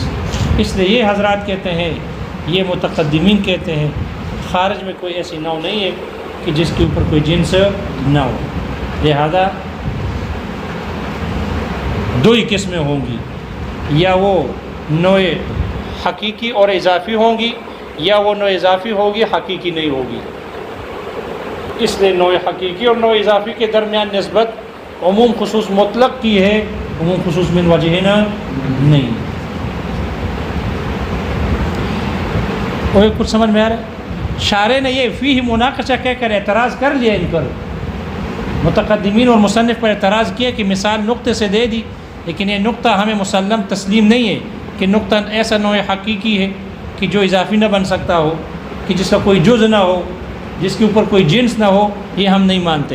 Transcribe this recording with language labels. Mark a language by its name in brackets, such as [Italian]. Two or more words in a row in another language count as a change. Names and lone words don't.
[Urdu] اس لیے یہ حضرات کہتے ہیں، یہ متقدمین کہتے ہیں، خارج میں کوئی ایسی نوع نہیں ہے کہ جس کے اوپر کوئی جنس نہ ہو، لہذا دو ہی قسمیں ہوں گی، یا وہ نوع حقیقی اور اضافی ہوں گی، یا وہ نوع اضافی ہوگی حقیقی نہیں ہوگی۔ اس لیے نوع حقیقی اور نوع اضافی کے درمیان نسبت [Arabic] عموم خصوص مطلق [Urdu] کی ہے، [Arabic] عموم خصوص من وجہ نہیں۔ [Urdu] کچھ سمجھ میں آ رہا ہے؟ شارح نے یہ [Arabic] فیہ مناقشہ [Urdu] کہہ کر اعتراض کر لیا ان پر، متقدمین اور مصنف پر اعتراض کیا کہ مثال نقطے سے دے دی، لیکن یہ نقطہ ہمیں مسلم تسلیم نہیں ہے کہ نقطہ ایسا نوع حقیقی ہے کہ جو اضافی نہ بن سکتا ہو، کہ جس کا کوئی جز نہ ہو، جس کے اوپر کوئی جنس نہ ہو، یہ ہم نہیں مانتے۔